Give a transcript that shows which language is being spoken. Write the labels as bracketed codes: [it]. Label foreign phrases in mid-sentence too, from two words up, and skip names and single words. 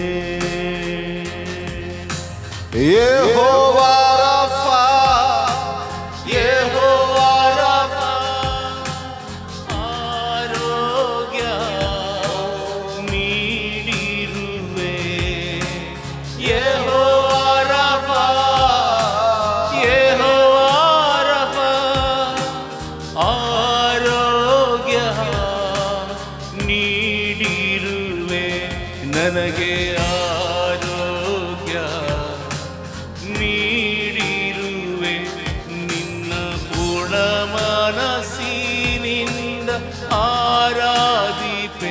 [ml] യഹോവാ റഫ, യഹോവാ റഫ, ആരോഗ്യ നീടിരുവേ. യഹോവാ റഫ, യഹോവാ റഫ, [kn] ಆರೋಗ್ಯ ನೀಡಿರುವೆ. ನನಗೆ ಆರೋಗ್ಯ ನೀಡಿರುವೆ. ನಿನ್ನ ಪೂರ್ಣ ಮನಸ್ಸಿನಿಂದ ಆರಾಧಿಪೆ.